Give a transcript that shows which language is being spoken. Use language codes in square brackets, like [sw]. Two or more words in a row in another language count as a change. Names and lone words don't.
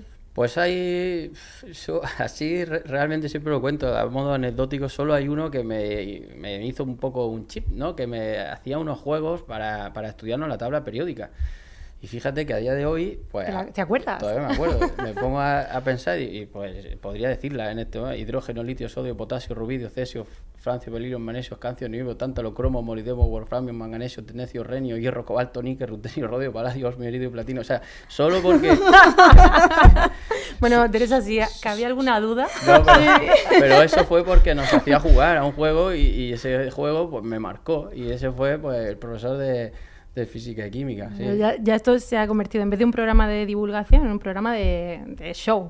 [es] Pues hay, así realmente siempre lo cuento, a modo anecdótico, solo hay uno que me hizo un poco un chip, ¿no? Que me hacía unos juegos para estudiarnos la tabla periódica. Y fíjate que a día de hoy, pues... ¿Te acuerdas? Todavía me acuerdo. Me pongo a pensar y pues podría decirla en este momento: hidrógeno, litio, sodio, potasio, rubidio, cesio, francio, berilio, magnesio, cancio, niobium, tántalo, cromo, molibdeno, wolframio, manganesio, tenecio, renio, hierro, cobalto, níquel, rutenio, rodio, paladio, osmio, iridio y platino. O sea, solo porque... Bueno, Teresa, si había alguna duda... No, pero eso fue porque nos hacía jugar a un juego y ese juego pues me marcó. Y ese fue pues el profesor de física y química. Sí. Ya esto se ha convertido, en vez de un programa de divulgación, en un programa de show.